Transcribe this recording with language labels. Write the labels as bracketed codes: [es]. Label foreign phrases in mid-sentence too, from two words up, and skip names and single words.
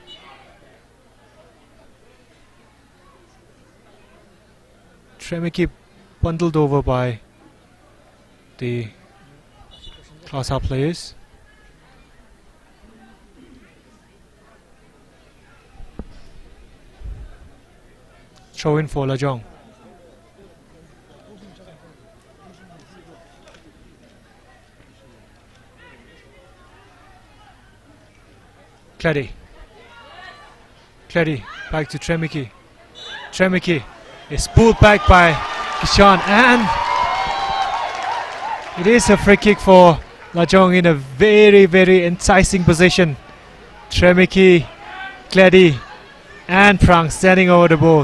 [en] Tremiki bundled over by the KLASA players. Throw in for LAJONG. Kledi. Kledi back to Tremiki. Tremiki is pulled back by Kishan, and it is a free kick for LAJONG in a very, very enticing position. Tremiki, Kledi, and Prang standing over the ball.